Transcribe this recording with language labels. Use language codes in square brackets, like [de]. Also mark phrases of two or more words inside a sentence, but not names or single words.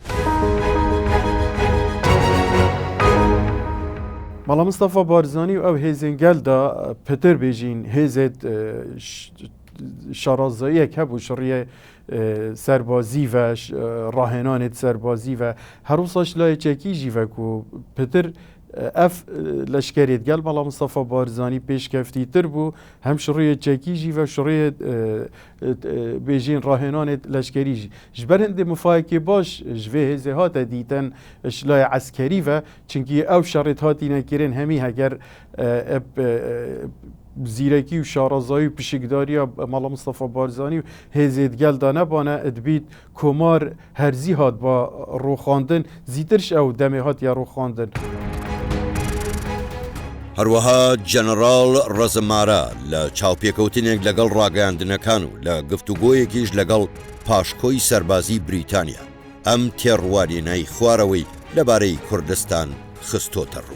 [ku] مەڵام مستەفا بارزانی و ئەو هێزنگەلدا پتر بێژین هێزت شارازاییەک هەبوو شڕیە سەربازی و ڕاهێنانێت سەربازی و هەروساش لایەکێکی ژیڤەک و پتر ئەف لەشکرێت گەل بەڵام مستەفا بارزانی پێشکەفتی تر بوو هەم شڕیە چەکیژی و شڕیە بێژین ڕاهێنانێت لەشکریژی ji ber hindê mufayekê baş ji vê hêzê hate dîtin şilaya eskerî ve çunkî ew şerêt hatîne kirin hemî heger زیرەکی و شارەزایی و پشکداریە مەڵە مستەفا بارزانی و هێزێتگەلدا نەبانە ئەدبیت کۆمار هەرزی هات بە ڕۆخاندن زیترش ئەو دەمێ هات یا ڕۆخاندن. [ckb] هەروەها جەنەڕاڵ ڕەزمارە لە چاوپێکەوتنێک لەگەڵ ڕاگەاندنەکان و لە گفتوگۆیەکیش لەگەڵ پاشکۆی سەربازی بریتانیا ئەم تێڕوانینەی خوارەوەی لەبارەی کوردستان خستۆتە ڕوو.